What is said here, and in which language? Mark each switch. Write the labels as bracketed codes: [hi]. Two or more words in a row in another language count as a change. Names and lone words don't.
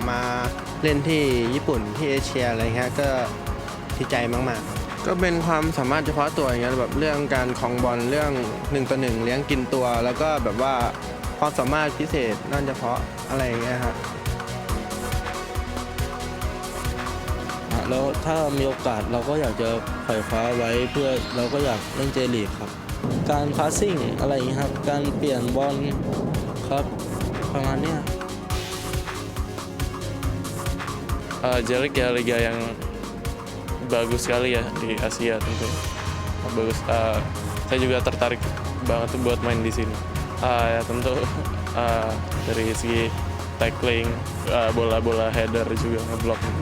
[th] มาเล่นที่ญี่ปุ่นที่เอเชียอะไรเงี้ยก็ดีใจมากๆก็เป็นความสามารถเฉพาะตัวอย่างเงี้ยแบบเรื่องการครองบอลเรื่อง1 ต่อ 1เลี้ยงกินตัวแล้วก็แบบว่าความสามารถพิเศษนั่นเฉพาะอะไรอย่างเงี้ยครับ แล้วถ้ามีโอกาสเราก็อยากจะไขว่คว้าไว้เพื่อเราก็อยากเล่นเจลีกครับการพาสซิ่งอะไรอย่างนี้ครับการเปลี่ยนบอลครับประมาณนี้ [id] J-League ya liga yang bagus sekali ya di Asia tentu. Bagus. Saya juga tertarik banget tuh buat main di sini. Ya tentu dari segi tackling, bola-bola header juga ngeblok.